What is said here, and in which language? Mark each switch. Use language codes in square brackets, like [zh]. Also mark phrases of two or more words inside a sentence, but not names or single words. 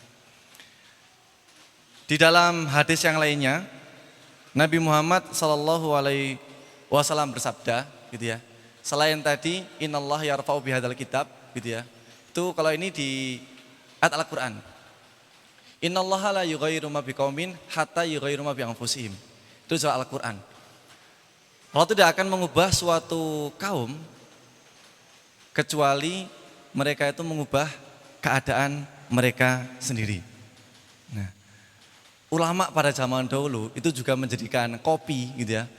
[id] Di dalam hadis yang lainnya, Nabi Muhammad SAW bersabda, gitu ya. Selain tadi, [ar] إن الله يرفع بهذا الكتاب, [id] gitu ya. Itu kalau ini di ayat Al-Quran. [ar] إن الله لا يغير ما بقوم حتى يغيروا ما بأنفسهم. [id] Itu surah Al-Quran. Allah tidak akan mengubah suatu kaum kecuali mereka itu mengubah keadaan mereka sendiri. Nah, ulama pada zaman dahulu itu juga menjadikan kopi gitu ya.